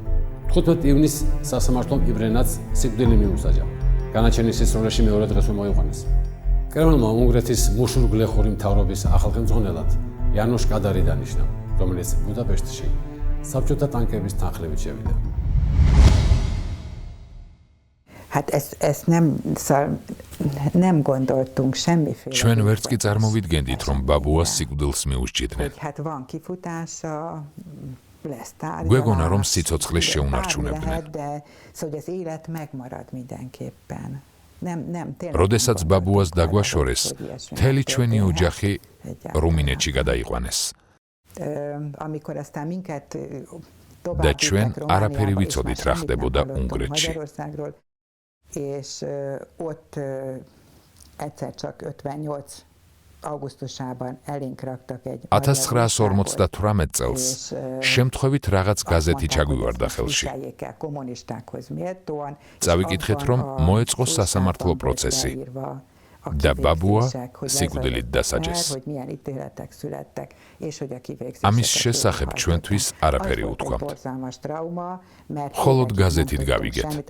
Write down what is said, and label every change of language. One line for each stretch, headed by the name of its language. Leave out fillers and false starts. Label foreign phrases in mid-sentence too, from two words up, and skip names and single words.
Georgian: 15 ივნისს სასამართლომ იმრე ნადს სიკვდილი მიუსაჯა. განაჩენის სისრულეში მეორე დღესვე მოიყვანეს. კრემლმა უნგრეთის მუშურგლეხური მთავრობის ახალგემძლეად იანოშ კადარი დანიშნა, რომელიც ბუდაპეშტში საბჭოთა ტანკების თანხლებით შევიდა.
Hungarian: Hát ezt nem gondoltunk semmiféle.
Georgian: ჩვენ ვერც კი წარმოვიდგენდით, რომ ბაბუას სიკვდილს მიუსჯიდნენ.
Hungarian: Hát van kifutása, lesz tárgyalás.
Georgian: გვეგონა, რომ სიცოცხლის შეუნარჩუნებდნენ.
Hungarian: Hogy az élet megmarad mindenképpen.
Georgian: როდესაც ბაბუას დაგვაშორეს, მთელი ჩვენი ოჯახი რუმინეთში გადაიყვანეს.
Hungarian: amikor aztán minket
Georgian: და ჩვენ არაფერი ვიცოდით, რა ხდებოდა უნგრეთში.
Hungarian: És ott egyszer csak 58 augustusában elénk raktak egy
Georgian: 1958 წელს შემთხვევით რაღაც გაზეთი ჩაგვივარდა ხელში.
Hungarian: kommunistákhoz méltóan.
Georgian: წავიკითხეთ, რომ მოეწყო სასამართლო პროცესი. და ბაბუა სიკვდილით დასაჯეს. ამის შესახებ ჩვენთვის არაფერი უთქვამთ. მხოლოდ გაზეთით გავიგეთ.